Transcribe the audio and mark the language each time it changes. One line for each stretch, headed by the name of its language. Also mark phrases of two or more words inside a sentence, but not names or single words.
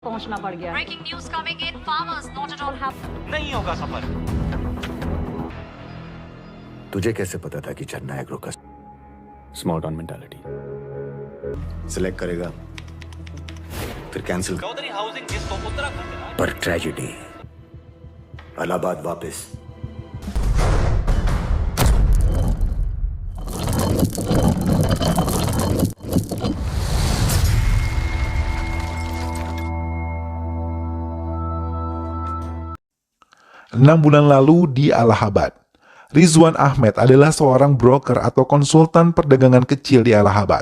Hindi: पहुंचना पड़ गया।
English: Breaking news coming in. Farmers not at all happy.
Hindi: नहीं होगा सफर। तुझे कैसे पता था कि चन्ना एग्रो का
English: small town mentality.
Hindi: सिलेक्ट करेगा फिर कैंसिल चौधरी हाउसिंग जिसको उत्तराखंड में पर ट्रेजेडी इलाहाबाद वापस
Indonesian: Enam bulan lalu di Allahabad, Rizwan Ahmed adalah seorang broker atau konsultan perdagangan kecil di Allahabad.